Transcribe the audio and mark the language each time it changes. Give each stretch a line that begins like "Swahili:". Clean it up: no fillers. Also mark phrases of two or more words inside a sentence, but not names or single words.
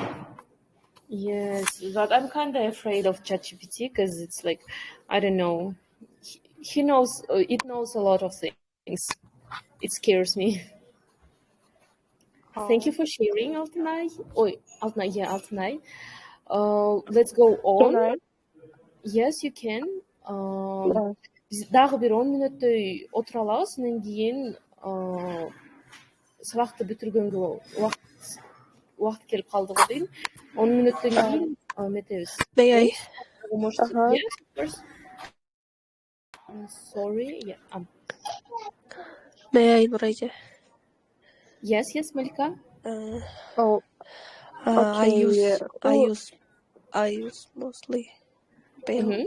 English: Yes, but I'm kind of afraid of ChatGPT because it's like, I don't know, he knows, it knows a lot of things. It scares me. Thank you for sharing, Altınay. Altınay, yeah, Altınay. Let's go on. Can I? Yes, you can.
Kyrgyz: Biz дагы бир 10 мүнөттөй отура алабыз. Андан кийин сабакты бүтүргөнгө убакыт келип калды го дейм. 10 мүнөттөн кийин метебиз.
English: May I? Yes, of course. Sorry. Yeah. May I, Nurayja? Yes, Malika. I use mostly Facebook.